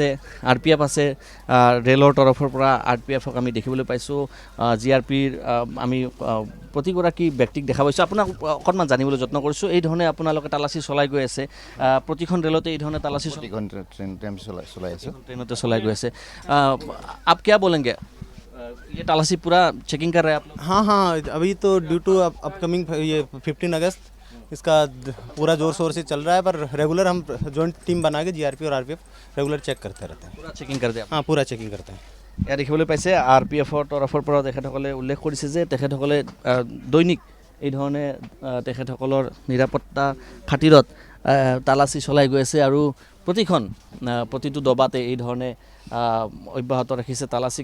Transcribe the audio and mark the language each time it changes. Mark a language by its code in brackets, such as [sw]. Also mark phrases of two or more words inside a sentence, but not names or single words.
[as] RPF আছে, ৰেলৰ তৰফৰ পৰা RPFক আমি দেখিবলৈ পাইছোঁ। GRPৰ আমি প্ৰতিগৰাকী ব্যক্তিক দেখা পাইছোঁ। আপোনাক অকণমান জানিবলৈ যত্ন কৰিছোঁ। এই ধৰণে আপোনালোকে তালাচী চলাই গৈ আছে, প্ৰতিখন ৰেলতে এই ধৰণে তালাচী ট্ৰেইনতে চলাই গৈ আছে। [hi] आप क्या बोलेंगे? ये तालासी पूरा चेकिंग कर रहे हैं आप लोग? हाँ अभी तो [en] due to upcoming [hi] ये 15 अगस्त इसका पूरा जोर शोर से चल रहा है, पर रेगुलर हम [en] joint team [hi] बना के GRP और RPF रेगुलर चेक करते रहते हैं। पूरा चेकिंग करते हैं? हाँ पूरा चेकिंग करते हैं। [as] এয়া দেখিবলৈ পাইছে RPFৰ তৰফৰ পৰা তেখেতসকলে উল্লেখ কৰিছে যে তেখেতসকলে দৈনিক এই ধৰণে তেখেতসকলৰ নিৰাপত্তা খাতিৰত তালাচী চলাই গৈ আছে। আৰু প্ৰতিটো দবাতে এই ধৰণে অব্যাহত ৰাখিছে তালাচী।